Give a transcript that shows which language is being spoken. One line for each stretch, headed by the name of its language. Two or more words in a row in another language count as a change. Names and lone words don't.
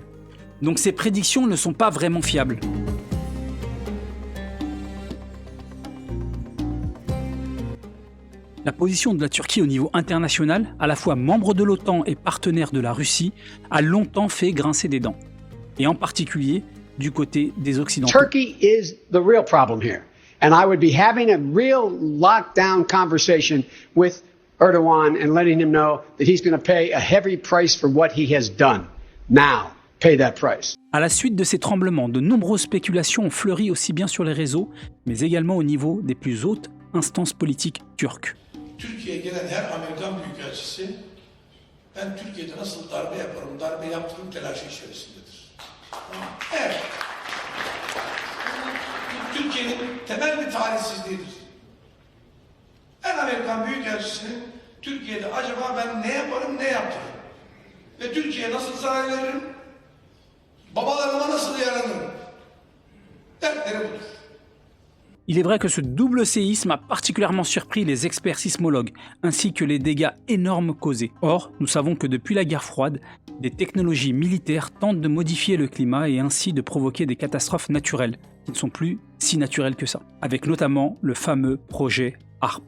French: Donc ces prédictions ne sont pas vraiment fiables. La position de la Turquie au niveau international, à la fois membre de l'OTAN et partenaire de la Russie, a longtemps fait grincer des dents. Et en particulier du côté des Occidentaux.
English: Turkey is the real problem here. And I would be having a real lockdown conversation with Erdogan and letting him know that he's going to pay a heavy price for what he has done. Now, pay that price.
French: À la suite de ces tremblements, de nombreuses spéculations ont fleuri aussi bien sur les réseaux, mais également au niveau des plus hautes instances politiques turques.
Turkish: Türkiye'ye gelen her Amerikan büyükelçisi ben Türkiye'de nasıl darbe yaparım, darbe yaptırım telaşı içerisindedir. Evet. Türkiye'nin temel bir talihsizliğidir. Her Amerikan büyükelçisinin Türkiye'de acaba ben ne yaparım, ne yaptırırım? Ve Türkiye'ye nasıl zarar veririm? Babalarıma nasıl yaranırım? Dertleri budur.
French: Il est vrai que ce double séisme a particulièrement surpris les experts sismologues, ainsi que les dégâts énormes causés. Or, nous savons que depuis la guerre froide, des technologies militaires tentent de modifier le climat et ainsi de provoquer des catastrophes naturelles, qui ne sont plus si naturelles que ça, avec notamment le fameux projet HARP.